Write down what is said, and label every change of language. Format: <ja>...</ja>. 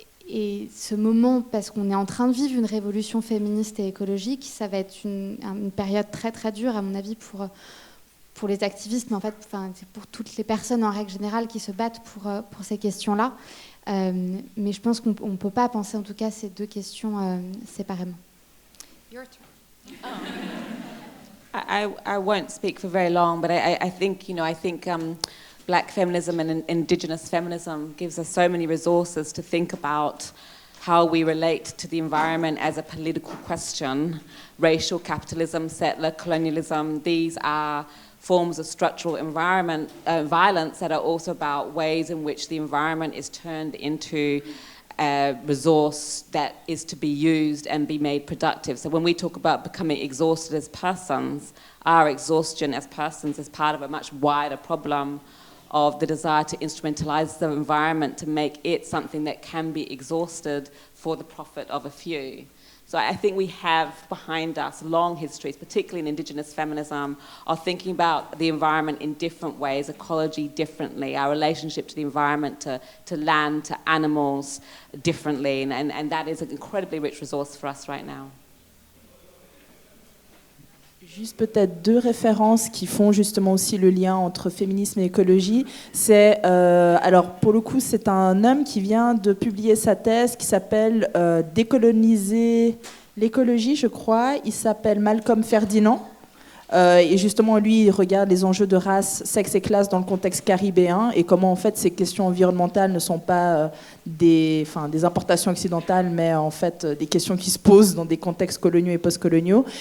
<fr>Et ce moment, parce qu'on est en train de vivre une révolution féministe et écologique, ça va être une période très très dure, à mon avis, pour les activistes, mais en fait, c'est pour toutes les personnes en règle générale qui se battent pour ces questions-là. Mais je pense qu'on ne peut pas penser, en tout cas, ces deux questions séparément.</fr> <en>Your turn. I won't speak for very long, but I think, Black feminism and indigenous feminism gives us so many resources to think about how we relate to the environment as a political question. Racial capitalism, settler colonialism, these are forms of structural environment violence that are also about ways in which the environment is turned into a resource that is to be used and be made productive. So when we talk about becoming exhausted as persons, our exhaustion as persons is part of a much wider problem of the desire to instrumentalize the environment to make it something that can be exhausted for the profit of a few. So I think we have behind us long histories, particularly in indigenous feminism, of thinking about the environment in different ways, ecology differently, our relationship to the environment, to land, to animals differently, and that is an incredibly rich resource for us right now.</en> <fr>Juste peut-être deux références qui font justement aussi le lien entre féminisme et écologie. C'est, alors pour le coup, c'est un homme qui vient de publier sa thèse qui s'appelle « Décoloniser l'écologie », je crois. Il s'appelle Malcolm Ferdinand. Et justement, lui, il regarde les enjeux de race, sexe et classe dans le contexte caribéen et comment en fait ces questions environnementales ne sont pas des importations occidentales, mais en fait des questions qui se posent dans des contextes coloniaux et post-coloniaux.</fr>